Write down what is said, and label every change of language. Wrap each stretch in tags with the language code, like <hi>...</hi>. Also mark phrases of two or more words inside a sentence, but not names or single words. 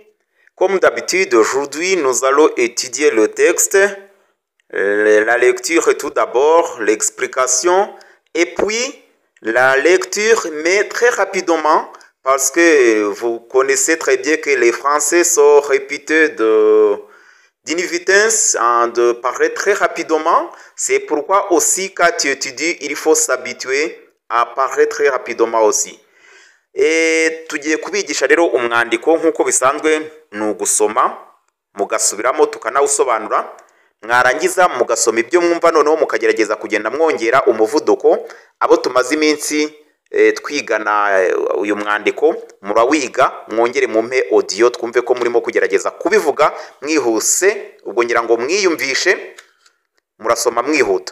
<fr>Comme d'habitude, aujourd'hui, nous allons étudier le texte, la lecture tout d'abord, l'explication, et puis la lecture, mais très rapidement, parce que vous connaissez très bien que les Français sont réputés d'une vitesse de parler très rapidement. C'est pourquoi aussi quand tu étudies, il faut s'habituer à parler très rapidement aussi.</fr> <rw>Tugiye kubigisha rero umwandiko nk'uko bisanzwe ni ugusoma mugasubiramo tukanawusobanura, mwarangiza mugasoma ibyo mwumva noneho mukagerageza kugenda mwongera umuvuduko. Abo tumaze iminsi twigana uyu mwandiko murawiga, mwongere mumpe audio twumve ko murimo kugerageza kubivuga mwihuse, ubwo ngira ngo mwiyumvishe murasoma mwihuta.</rw>